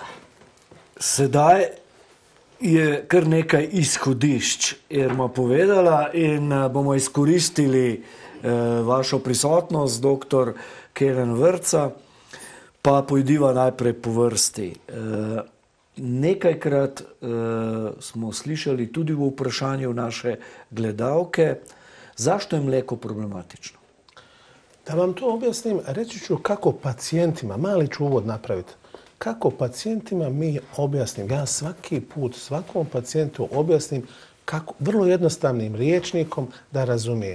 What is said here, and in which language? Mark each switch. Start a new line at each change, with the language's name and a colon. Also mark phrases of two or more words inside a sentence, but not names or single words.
Slovenian: Sedaj je kar nekaj izhodišč, Irma povedala, in bomo izkoristili vašo prisotnost, doktor Kenan Vrca, pa pojdiva najprej po vrsti. Nekajkrat smo slišali tudi v vprašanju naše gledalke,
Bosnian: zašto je mleko problematično? Da vam to objasnim, reći ću kako pacijentima, mali ću uvod napraviti, kako pacijentima mi objasnim, ja svaki put svakom pacijentu objasnim kako, vrlo jednostavnim rječnikom da razumije.